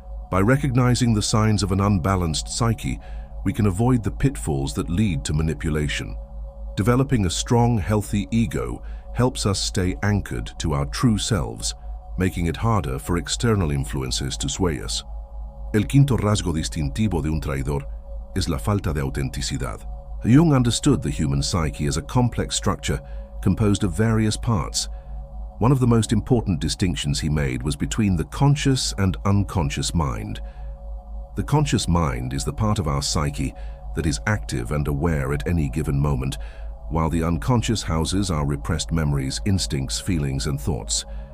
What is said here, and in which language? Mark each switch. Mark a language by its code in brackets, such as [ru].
[en] By recognizing the signs of an unbalanced psyche, we can avoid the pitfalls that lead to manipulation. Developing a strong, healthy ego helps us stay anchored to our true selves, making it harder for external influences to sway us. [es] El quinto rasgo distintivo de un traidor es la falta de autenticidad. [en] Jung understood the human psyche as a complex structure composed of various parts. One of the most important distinctions he made was between the conscious and unconscious mind. The conscious mind is the part of our psyche that is active and aware at any given moment, while the unconscious houses our repressed memories, instincts, feelings, and thoughts.